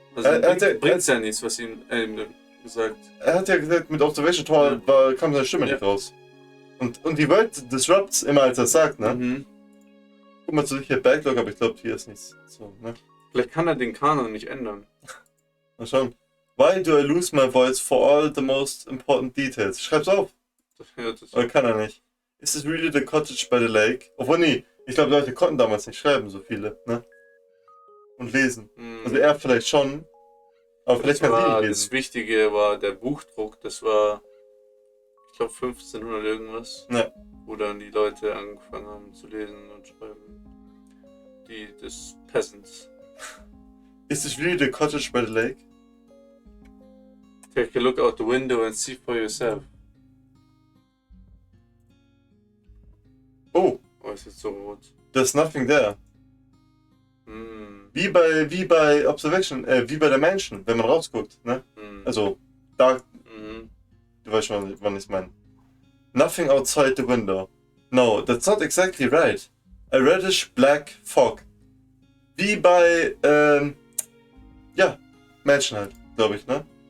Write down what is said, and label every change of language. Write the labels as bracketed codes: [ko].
[de] Also bringt ja nichts, was ihm gesagt. Er hat ja gesagt, mit Observation Tower kam seine Stimme nicht raus. Und die Welt disrupts immer, als er sagt, ne? Mhm. Guck mal zu sich hier Backlog, aber ich glaube, hier ist nichts. So, ne? Vielleicht kann er den Kanon nicht ändern. Mal schauen. [en] Why do I lose my voice for all the most important details? [de] Schreib's auf. Ja, das Oder kann er nicht? [en] Is this really the cottage by the lake? [de] Obwohl, nee. Ich glaube, Leute konnten damals nicht schreiben, so viele, ne? Und lesen. Also er vielleicht schon. Aber vielleicht kann sie nicht lesen. Das Wichtige war der Buchdruck. Das war, ich glaube, 1500 irgendwas. Ja. Wo dann die Leute angefangen haben zu lesen und schreiben. Des Peasants. [en] Is this really the cottage by the lake? Take a look out the window and see for yourself. Oh, [de] ist jetzt so rot. [en] there's nothing there. [de] Wie bei Observation, wie bei der Mansion, wenn man rausguckt, ne? Also, da, du weißt schon, wann ich meine. [en] Nothing outside the window. No, that's not exactly right. A reddish black fog. [de] Wie bei, ja, Mansion halt, glaube ich, ne?